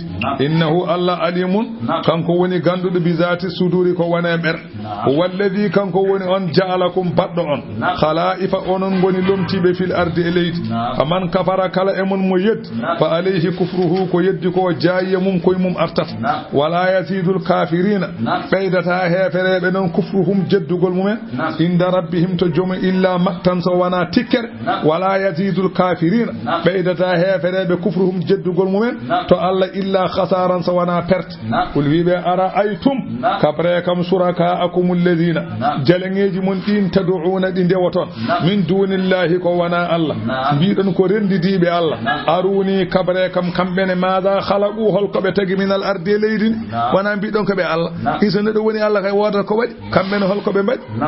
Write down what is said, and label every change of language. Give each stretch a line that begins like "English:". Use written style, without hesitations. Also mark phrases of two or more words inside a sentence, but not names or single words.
Arabic: إنه الله عليم
Fula: kanko woni ganduɗo
Arabic: بذات الصدور
Fula: ko wone ɓer walladi kanko woni on ja'alakum badɗo on khala'ifa onon goni lomtiɓe
Arabic: في الأرض
Fula: e leydi
Arabic: فمن كفر
Fula: kala e mon mo yeddi
Arabic: فعليه كفره
Fula: ko yeddi ko jaayiya mum koye mum artata
Arabic: ولا يزيد الكافرين
Fula: ɓeydata hefereɓe noon kufruhum jeddugol mumen
Arabic: عند ربهم
Fula: to joom
Arabic: إلا مقتا
Fula: so wona tikkere
Arabic: ولا يزيد الكافرين
Fula: ɓeydata hefereɓe kufruhum jeddugol mumen to Allah
Arabic: إلا خسارا
Fula: so wona perte kul wiɓe
Arabic: أرأيتم
Fula: kabre kam
Arabic: شركاءكم الذين
Fula: jalangeji mon ɗin tad'una ɗi ndewoton
Arabic: من دون الله
Fula: ko wona Allah mbiɗon ko rendidiɓe Allah aruni kabre kam kamɓene
Arabic: ماذا خلقوا
Fula: holkoɓe tagi
Arabic: من الأرض
Fula: e leydi wona mbiɗon koɓe Allah iso neɗo woni Allah kay wodata ko waɗi kamɓene holkoɓe mbaɗi